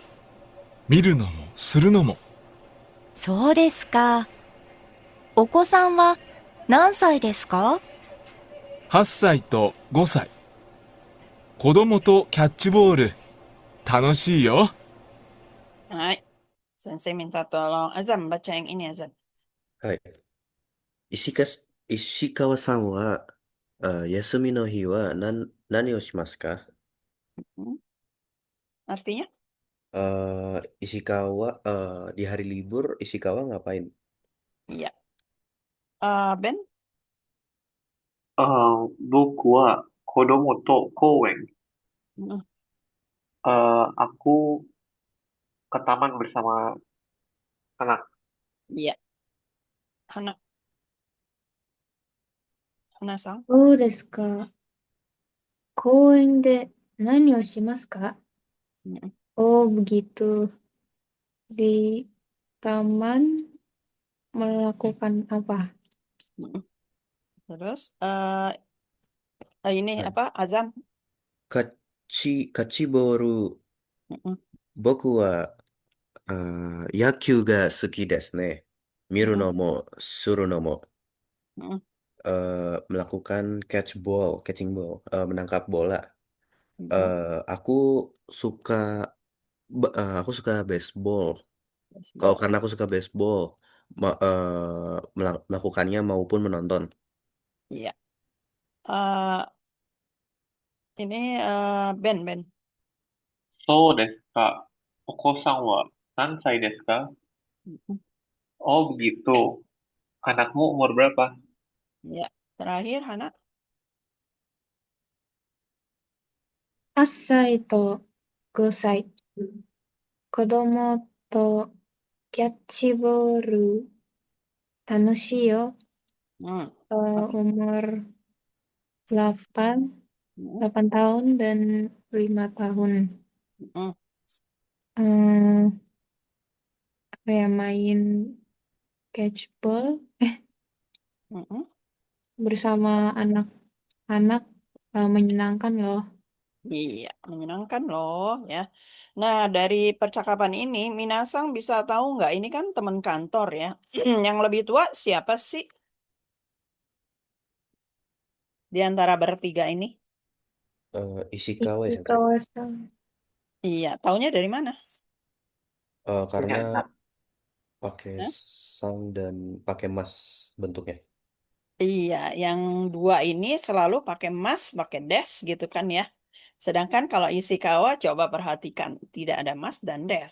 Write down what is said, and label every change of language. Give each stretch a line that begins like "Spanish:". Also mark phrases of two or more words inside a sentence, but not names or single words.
Japanese: 見るのもするのも。そうですか。お子さんは何歳ですか 8歳と5歳。子供とキャッチボール。楽しいよ。
Indonesian: Hai, Sensei minta tolong. Azam, baca yang ini Azam.
Japanese: はい。石川さんは、休みの日は何をしますか？
Indonesian: Hmm, Artinya? Ishikawa, di hari libur, Ishikawa ngapain? Iya. Ben?
Japanese: 僕は子供と公園。 Hmm,
Indonesian: Aku ke taman bersama anak. Iya. Hana, Hana-san.
Japanese: そうですか。公園で何をしますか？ Hmm,
Indonesian: Oh, begitu. Di taman melakukan apa? hmm. Terus ini Hai. apa? Azam.
Japanese: カッチボール、 Hmm, 僕は、野球が好きですね。見る hmm, のも、するのも、 hmm,
Indonesian: melakukan
English: catching ball,
Indonesian: menangkap bola. hmm. Aku suka, aku suka baseball. Baseball. Karena aku suka baseball, melakukannya maupun menonton. Iya. Eh, ini Ben.
Japanese: そうですか。お子さんは何歳ですか？ Hmm,
Indonesian: Oh begitu. Anakmu umur berapa? Iya. Terakhir Hana.
Japanese: 8歳と5歳。子供とキャッチボール楽しいよ。 Hmm,
Indonesian: Umur 8, hmm, 8 tahun dan 5 tahun. hmm, Eh, Apa ya, main catchball hmm. bersama anak-anak menyenangkan loh. Iya, menyenangkan loh ya. Nah, dari percakapan ini, Minasang bisa tahu nggak? Ini kan teman kantor ya. Yang lebih tua siapa sih di antara bertiga ini? Ishikawa ya Sensei. Ishikawa-san. Iya, taunya dari mana? Punya Karena enam. pakai Hah? sang dan pakai mas bentuknya. Iya, yang dua ini selalu pakai mas, pakai des gitu kan ya. Sedangkan kalau Ishikawa coba perhatikan, tidak ada mas dan des.